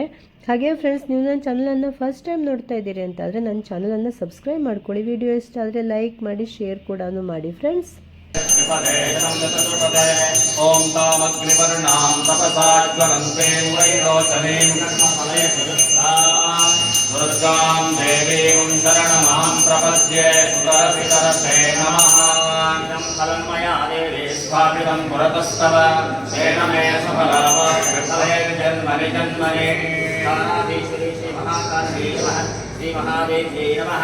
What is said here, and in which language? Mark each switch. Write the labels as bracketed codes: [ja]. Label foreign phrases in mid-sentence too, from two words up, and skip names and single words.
[kn] ಹಾಗೆ ಫ್ರೆಂಡ್ಸ್, ನೀವು ನನ್ನ ಚಾನಲನ್ನು [en] first time [kn] ನೋಡ್ತಾ ಇದ್ದೀರಿ ಅಂತಾದರೆ ನನ್ನ ಚಾನಲನ್ನು ಸಬ್ಸ್ಕ್ರೈಬ್ ಮಾಡ್ಕೊಳ್ಳಿ. ವಿಡಿಯೋ ಇಷ್ಟ ಆದರೆ ಲೈಕ್ ಮಾಡಿ, ಶೇರ್ ಕೂಡ ಮಾಡಿ ಫ್ರೆಂಡ್ಸ್. [sa] ಓಂ ತಾಮಗ್ನಿವರ್ಣಾಂ ತಪಸಾಜ್ವಲಂತೇಂ ವೈರೋಚನೀಂ ದುರ್ಗಾಂ ದೇವೀಂ ಶರಣಮಹಂ ಪ್ರಪದ್ಯೆ ಸುತರಸಿತರಸೇ ನಮಃ. ಫಲಂ ಮಯಾ ದೇವಿ ಸ್ಥಾಪಿತಂ ಪುರತಸ್ತವ ತೇನ ಮೇ ಸಫಲಮೇ ಜನ್ಮನಿ ಜನ್ಮನಿ. ಶ್ರೀ ಮಹಾಕಾಳಿ ನಮಃ, ಶ್ರೀ ಮಹಾದೇವ್ಯೈ ನಮಃ.